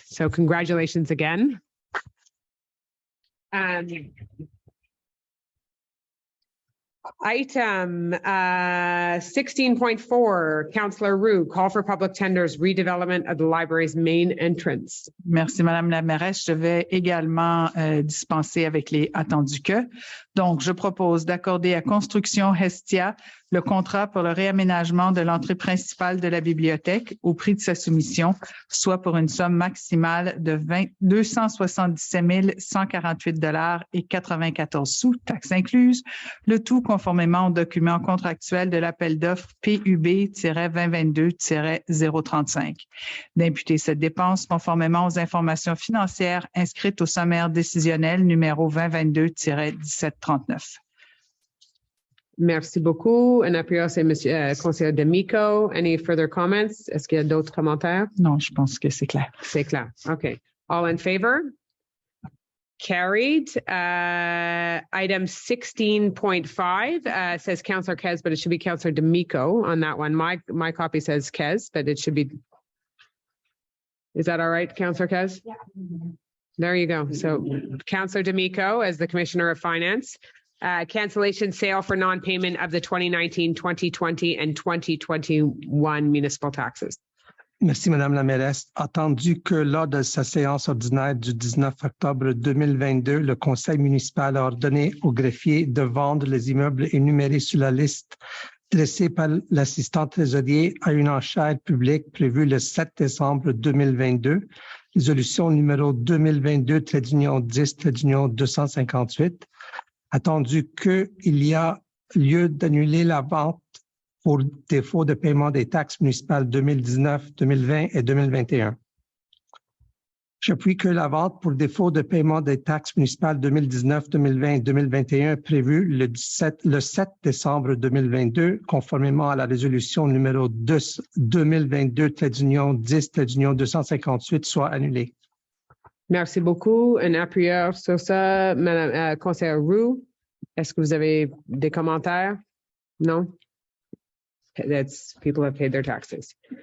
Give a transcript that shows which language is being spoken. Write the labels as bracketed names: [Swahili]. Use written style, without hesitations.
[English] So congratulations again. Item 16.4, Councillor Roux, call for public tenders, redevelopment of the library's main entrance. [French] Merci, Madame la mairesse. Je vais également dispenser avec les attendus que. Donc, je propose d'accorder à Construction Hestia le contrat pour le réaménagement de l'entrée principale de la bibliothèque au prix de sa soumission, soit pour une somme maximale de 277 148 $et 94 taxes incluses, le tout conformément au document contractuel de l'appel d'offres PUB-2022-035. D'imputer cette dépense conformément aux informations financières inscrites au sommaire décisionnel numéro 2022-1739. Merci beaucoup. Un appui, c'est Monsieur Conseil D'Amico. [English] Any further comments? [French] Est-ce qu'il y a d'autres commentaires? Non, je pense que c'est clair. C'est clair. [English] Okay. All in favor? Carried. Item 16.5 says Councillor Kez, but it should be Councillor D'Amico on that one. My copy says Kez, but it should be. Is that all right, Councillor Kez? Yeah. There you go. So Councillor D'Amico as the Commissioner of Finance. Cancellation sale for non-payment of the 2019, 2020 and 2021 municipal taxes. [French] Merci, Madame la mairesse. Attendu que lors de sa séance ordinaire du 19 octobre 2022, le Conseil municipal a ordonné au greffier de vendre les immeubles énumérés sur la liste dressée par l'assistant trésorier à une enchère publique prévue le 7 décembre 2022, résolution numéro 2022-10-258, attendu qu'il y a lieu d'annuler la vente pour défaut de paiement des taxes municipales 2019, 2020 et 2021. J'appuie que la vente pour défaut de paiement des taxes municipales 2019, 2020 et 2021 prévue le 7 décembre 2022, conformément à la résolution numéro 2022-10-258, soit annulée. Merci beaucoup. Un appuyeur sur ça, Madame Conseillère Roux. Est-ce que vous avez des commentaires? Non? [English] That's people have paid their taxes.